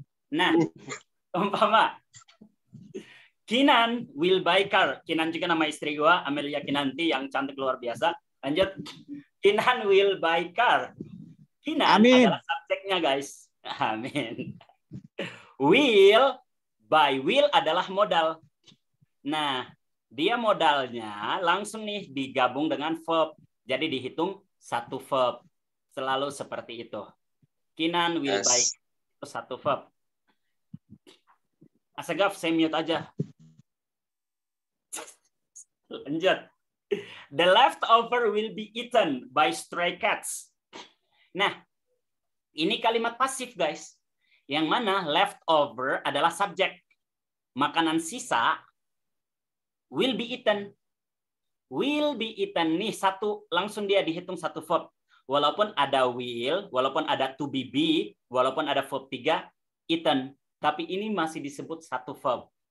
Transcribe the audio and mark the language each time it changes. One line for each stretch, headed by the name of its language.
Indonesian: Nah, umpama
English: Kinan will buy car.
Indonesian: Kinan juga nama istri gua, Amelia Kinanti yang cantik luar biasa. Lanjut.
English: Kinan will buy car.
Indonesian: Kinan adalah subjeknya guys. Amin. Will, buy, will adalah modal. Nah, dia modalnya langsung nih digabung dengan verb. Jadi dihitung satu verb. Selalu seperti itu. Kinan will buy itu satu verb. Asegaf, saya mute aja. Lanjut.
English: The leftover will be eaten by stray cats.
Indonesian: Nah, ini kalimat pasif, guys. Yang mana leftover adalah subjek. Makanan sisa will be eaten. Will be eaten nih satu langsung dia dihitung satu verb. Walaupun ada will, walaupun ada to be, walaupun ada verb 3 eaten, tapi ini masih disebut satu verb.